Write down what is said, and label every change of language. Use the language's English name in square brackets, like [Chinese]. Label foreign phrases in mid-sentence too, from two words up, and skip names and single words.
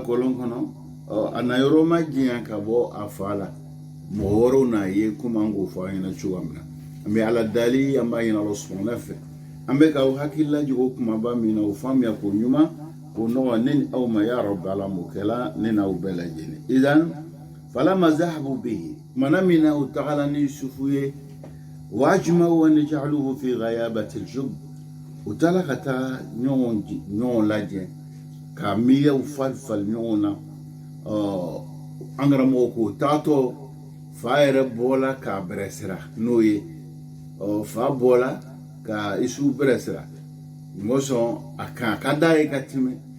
[Bambara] kɔlɔn kɔnɔ a na yɔrɔ ma janya ka bɔ a fa la mɔgɔ wɛrɛw n'a ye komi an k'o fɔ an ɲɛna cogoya min na an bɛ ala dali an b'a ɲini Ala subahana fɛ an bɛ k'aw hakili lajigin kumaba min na o faamuya ko ɲuman ko nɔgɔ ne ni aw ma [Arabic] يا رب [Bambara] ala m'o kɛla ne n'aw bɛɛ lajɛlen idan [Arabic] فلما ذهبوا به [Bambara] mana min na u tagala ni Yusufu ye [Arabic] وأجمعوا أن يجعلوه في غيابت الجب [Bambara] u taara ka taa ɲɔgɔn lajɛ ka miiriyaw falifali ɲɔgɔn na an karamɔgɔ ko taatɔ fa yɛrɛ bɔla k'a bɛrɛsira n'o ye fa bɔla ka isu bɛrɛsira ngosɔn a ka d'a ye ka tɛmɛ